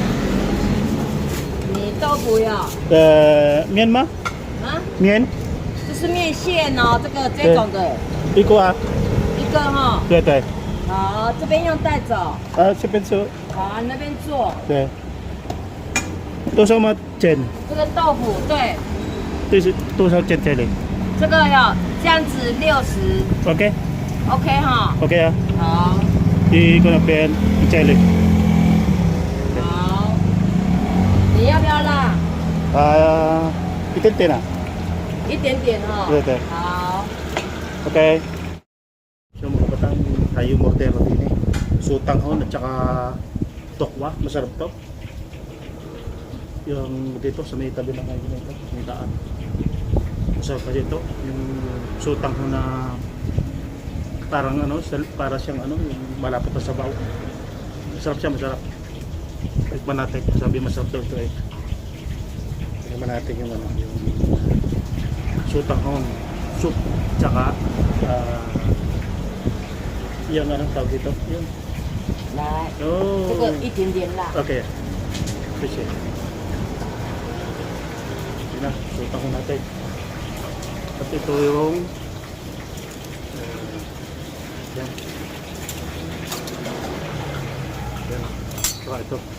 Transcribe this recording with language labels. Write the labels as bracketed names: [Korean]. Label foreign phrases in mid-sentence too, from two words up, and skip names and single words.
[Chinese] Myanmar? 面？啊，面？这是面线哦，这种的一个啊，一个哈。对对，好，这边用带走。这边是，好，你那边做。对，多少吗？钱？这个豆腐对，这是多少钱这里这个要这样子60 ？OK，，OK 哈。 OK 啊，好，一个那边这里，好，你要不要辣？一点点啊一点点哈。对对好， [Filipino] ，OK。So mga batang tayo mortero din eh. Sutanghon at saka tokwa, masarap to. Yung dito sa may tabi ng kayo nito, may daan. Masarap kasi ito, yung sutanghon na parang ano, para siyang ano, yung malapot na sabaw. Masarap siya, masarap. Tikman natin, sabi masarap daw ito eh. Tikman natin yung ano, yung sutanghon, soup, tsaka yung anong tawag dito? Yun. [Chinese] 来，这 [Filipino] Oh. [Chinese] 个一点点辣。 [Filipino] Okay. Appreciate. Yun na, sutan ko natin. At ito yung yan. Yan. Saka ito.